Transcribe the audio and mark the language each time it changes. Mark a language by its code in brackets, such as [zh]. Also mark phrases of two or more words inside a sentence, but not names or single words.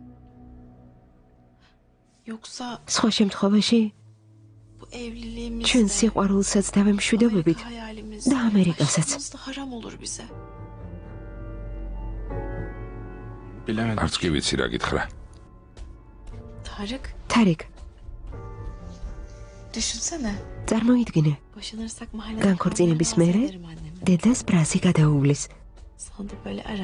[ka] სხვა შემთხვევაში ჩვენ სიყვარულსაც დავემშვიდობებით და ამერიკასაც. [tr] Bilemedim. [ka] არც კი ვიცი რა გითხრა. [tr] Tarık, [ka] თარიკ, [tr] düşünsene. [ka] წარმოიდგინე, [tr] Boşanırsak mahallede [ka] განქორწინების [tr] kalmaya [ka] მერე [tr] razı ederim annemi. [ka] დედას ბრაზი გადაუვლის. [tr] Sana da böyle arar.